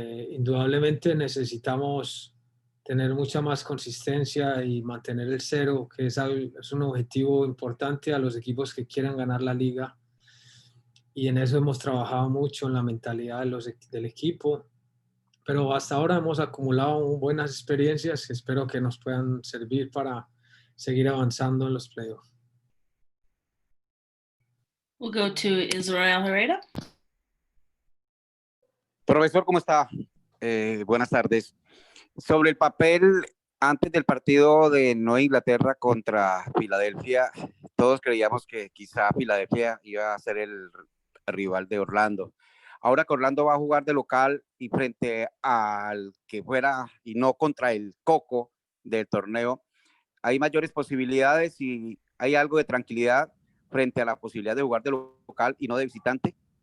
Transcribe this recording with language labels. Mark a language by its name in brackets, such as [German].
[Spanish] Indudablemente necesitamos tener mucha más consistencia y mantener el 0, que es un objetivo importante a los equipos que quieran ganar la liga. Y en eso hemos trabajado mucho, en la mentalidad del equipo. Pero hasta ahora hemos acumulado buenas experiencias que espero que nos puedan servir para seguir avanzando en los playoffs. [English] We'll go to Israel Herrera. [Spanish] Profesor, ¿cómo está? Buenas tardes. Sobre el papel, antes del partido de Nueva Inglaterra contra Filadelfia, todos creíamos que quizá Filadelfia iba a ser el rival de Orlando. Ahora que Orlando va a jugar de local y frente al que fuera, y no contra el coco del torneo, hay mayores posibilidades y hay algo de tranquilidad frente a la posibilidad de jugar de local y no de visitante.